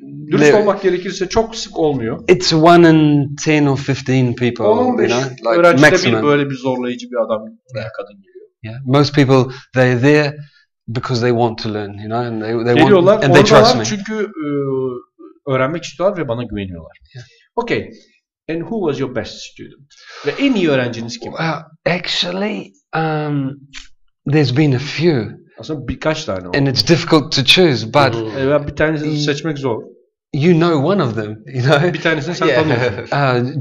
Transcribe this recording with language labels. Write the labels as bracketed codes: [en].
[tr] dürüst olmak gerekirse çok sık olmuyor. [en] It's 1 in 10 or 15 people, [tr] 15 öğrencide bir böyle bir zorlayıcı bir adam veya kadın geliyor. [en] Yeah, most people they're there because they want to learn, and they [tr] geliyorlar, [en] want and they trust me. [tr] Çünkü öğrenmek istiyorlar ve bana güveniyorlar. [en] Yeah. Okay. And who was your best student? [tr] Ve en iyi öğrenciniz kim? [en] Actually, there's been a few. [tr] Aslında birkaç tane oldu. [en] And it's difficult to choose, but [tr] bir tanesini seçmek zor. [en] You know one of them, [tr] Bir tanesini sen tanıyorsun.